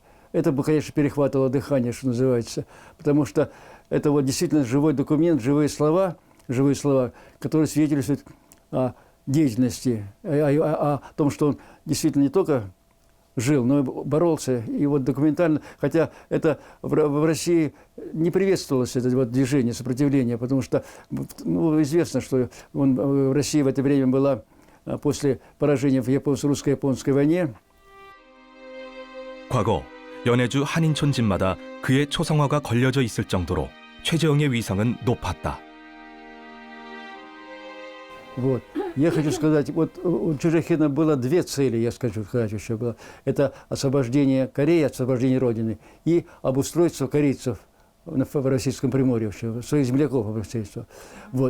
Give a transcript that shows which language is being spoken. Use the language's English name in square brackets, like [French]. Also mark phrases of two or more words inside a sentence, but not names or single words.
[Russian] Это бы, конечно, перехватывало дыхание, что называется, потому что это вот действительно живой документ, живые слова, которые свидетельствуют о деятельности, о том, что он действительно не только жил, но и боролся. И вот документально, хотя это в России не приветствовалось, это вот движение, сопротивление, потому что известно, что в России в это время была после поражения в русско-японской войне. [Korean] 과거 연해주 한인촌 집마다 그의 초상화가 걸려져 있을 정도로 최재형의 위상은 높았다. [Russian] Вот. Я хочу сказать, вот у Чужехина было две цели, я скажу, еще было. Это освобождение Кореи, освобождение Родины и обустройство корейцев в Российском Приморье, своих земляков обустройство. Вот.